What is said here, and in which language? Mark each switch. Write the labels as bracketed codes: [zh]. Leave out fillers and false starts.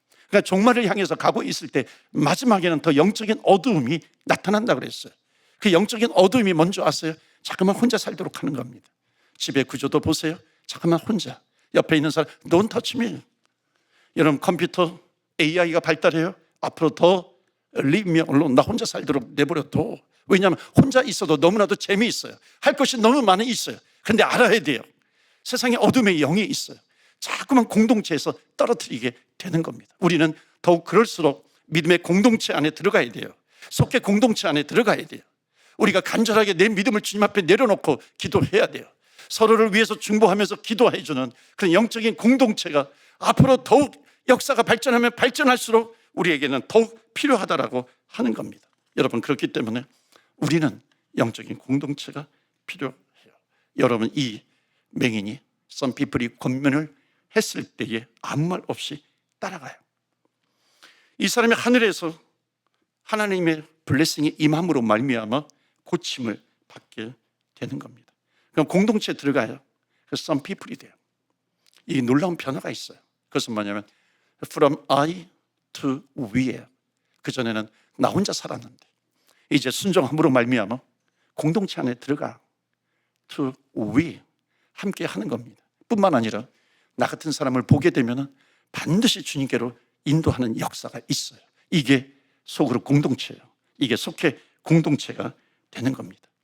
[ko] 그러니까 종말을 향해서 가고 있을 때 마지막에는 더 영적인 어두움이 나타난다고 그랬어요. 그 영적인 어두움이 뭔지 아세요? 자꾸만 혼자 살도록 하는 겁니다. 집의 구조도 보세요. 잠깐만 혼자. 옆에 있는 사람 [en] Don't touch me. [ko] 여러분 컴퓨터 AI가 발달해요. 앞으로 더 [en] leave me alone. [ko] 나 혼자 살도록 내버려둬. 왜냐하면 혼자 있어도 너무나도 재미있어요. 할 것이 너무 많이 있어요. 그런데 알아야 돼요. 세상에 어둠의 영이 있어요. 자꾸만 공동체에서 떨어뜨리게 되는 겁니다. 우리는 더욱 그럴수록 믿음의 공동체 안에 들어가야 돼요. 속회 공동체 안에 들어가야 돼요. 우리가 간절하게 내 믿음을 주님 앞에 내려놓고 기도해야 돼요. 서로를 위해서 중보하면서 기도해주는 그런 영적인 공동체가 앞으로 더욱 역사가 발전하면 발전할수록 우리에게는 더욱 필요하다라고 하는 겁니다. 여러분, 그렇기 때문에 우리는 영적인 공동체가 필요해요. 여러분, 이 맹인이 [en] Some people [ko] 이 권면을 했을 때에 아무 말 없이 따라가요. 이 사람이 하늘에서 하나님의 블레싱이 임함으로 말미암아 고침을 받게 되는 겁니다. 그럼 공동체에 들어가요. 그래서 [en] Some people [ko] 이 돼요. 이 놀라운 변화가 있어요. 그것은 뭐냐면 [en] From I to we [ko] 예요. 그전에는 나 혼자 살았는데 이제 순종함으로 말미암아 공동체 안에 들어가 [en] to we, [ko] 함께 하는 겁니다. 뿐만 아니라 나 같은 사람을 보게 되면 반드시 주님께로 인도하는 역사가 있어요. 이게 속으로 공동체예요. 이게 속해 공동체가 되는 겁니다.